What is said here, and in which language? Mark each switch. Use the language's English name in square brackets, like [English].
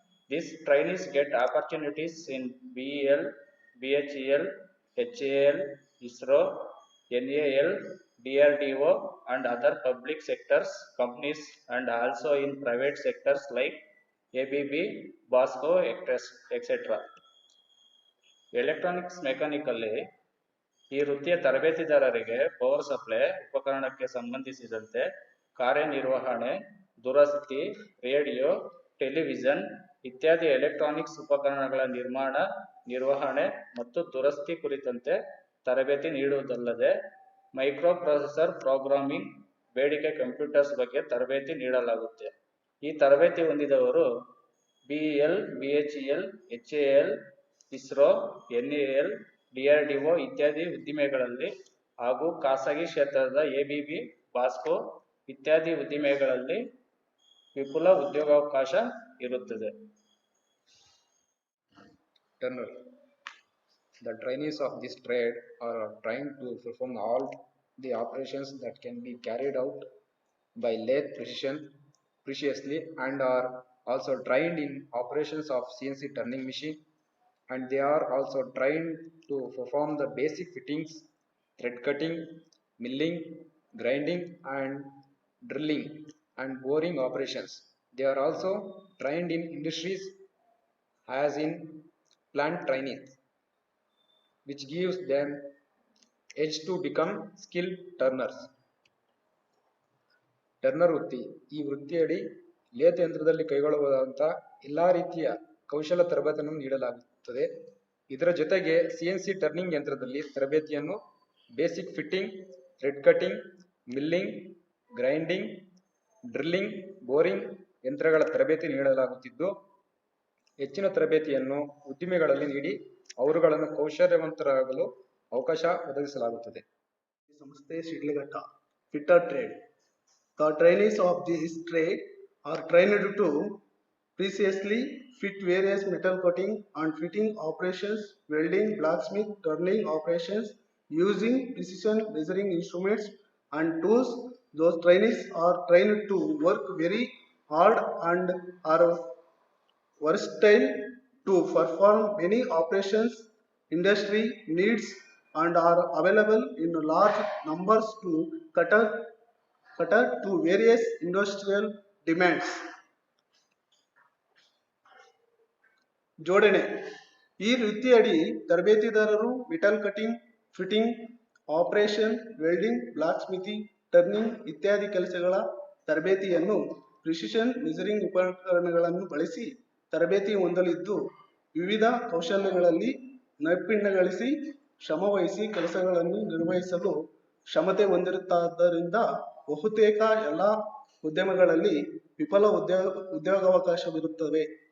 [English] These trainees get opportunities in BEL, BHEL, HAL, ISRO, NAL, DRDO and other public sectors companies, and also in private sectors like ABB, Bosco, etc. [Kannada] Electronics ಮೆಕ್ಯಾನಿಕಲ್ಲಿ ಈ ವೃತ್ತಿಯ ತರಬೇತಿದಾರರಿಗೆ power supply ಉಪಕರಣಕ್ಕೆ ಸಂಬಂಧಿಸಿದಂತೆ ಕಾರ್ಯನಿರ್ವಹಣೆ, ದುರಸ್ತಿ, radio, television ಇತ್ಯಾದಿ electronics ಉಪಕರಣಗಳ ನಿರ್ಮಾಣ, ನಿರ್ವಹಣೆ ಮತ್ತು ದುರಸ್ತಿ ಕುರಿತಂತೆ ತರಬೇತಿ ನೀಡುವುದಲ್ಲದೆ ಮೈಕ್ರೋ ಪ್ರೊಸೆಸರ್ ಪ್ರೋಗ್ರಾಮಿಂಗ್, ಬೇಡಿಕೆ ಕಂಪ್ಯೂಟರ್ಸ್ ಬಗ್ಗೆ ತರಬೇತಿ ನೀಡಲಾಗುತ್ತೆ. ಈ ತರಬೇತಿ ಹೊಂದಿದವರು BEL, BHEL, HAL, ISRO, NAL, DRDO ಇತ್ಯಾದಿ ಉದ್ದಿಮೆಗಳಲ್ಲಿ ಹಾಗೂ ಖಾಸಗಿ ಕ್ಷೇತ್ರದ ABB, ಬಾಸ್ಕೋ ಇತ್ಯಾದಿ ಉದ್ದಿಮೆಗಳಲ್ಲಿ ವಿಪುಲ ಉದ್ಯೋಗಾವಕಾಶ ಇರುತ್ತದೆ. [English] Turner. The trainees of this trade are trained to perform all the operations that can be carried out by lathe preciously, and are also trained in operations of CNC turning machine, and they are also trained to perform the basic fittings, thread cutting, milling, grinding and drilling and boring operations. They are also trained in industries as in plant trainees, which gives them edge to become skilled turners. [Kannada] Turner ವೃತ್ತಿ. ಈ ವೃತ್ತಿಯಡಿ lathe ಯಂತ್ರದಲ್ಲಿ ಕೈಗೊಳ್ಳಬಹುದಾದಂಥ ಎಲ್ಲ ರೀತಿಯ ಕೌಶಲ ತರಬೇತಿಯನ್ನು ನೀಡಲಾಗುತ್ತದೆ. ಇದರ ಜೊತೆಗೆ CNC ಟರ್ನಿಂಗ್ ಯಂತ್ರದಲ್ಲಿ ತರಬೇತಿಯನ್ನು basic fitting, thread cutting, milling, grinding, drilling, boring ಯಂತ್ರಗಳ ತರಬೇತಿ ನೀಡಲಾಗುತ್ತಿದ್ದು, ಹೆಚ್ಚಿನ ತರಬೇತಿಯನ್ನು ಉದ್ದಿಮೆಗಳಲ್ಲಿ ನೀಡಿ ಅವರುಗಳನ್ನು ಕೌಶಲ್ಯವಂತರಾಗಲು ಅವಕಾಶ ಒದಗಿಸಲಾಗುತ್ತದೆ. ಸಂಸ್ಥೆ Sidlaghatta fitter trade. [English] The trainees of this trade are trained to precisely fit various metal cutting and fitting operations, welding, blacksmith, turning operations using precision measuring instruments and tools. Those trainees are trained to work very hard and are versatile to perform many operations industry needs, and are available in large numbers to cater to various industrial demands. [Kannada] ಜೋಡಣೆ. ಈ ವೃತ್ತಿಯಡಿ ತರಬೇತಿದಾರರು metal cutting, fitting operation, welding, block ಸ್ಮಿತಿ, turning ಇತ್ಯಾದಿ ಕೆಲಸಗಳ ತರಬೇತಿಯನ್ನು precision measuring ಉಪಕರಣಗಳನ್ನು ಬಳಸಿ ತರಬೇತಿ ಹೊಂದಲಿದ್ದು, ವಿವಿಧ ಕೌಶಲ್ಯಗಳಲ್ಲಿ ನೈಪುಣ್ಯ ಗಳಿಸಿ ಶ್ರಮವಹಿಸಿ ಕೆಲಸಗಳನ್ನು ನಿರ್ವಹಿಸಲು ಕ್ಷಮತೆ ಹೊಂದಿರುತ್ತಾದ್ದರಿಂದ ಬಹುತೇಕ ಎಲ್ಲ ಉದ್ಯಮಗಳಲ್ಲಿ ವಿಪುಲ ಉದ್ಯೋಗಾವಕಾಶವಿರುತ್ತವೆ.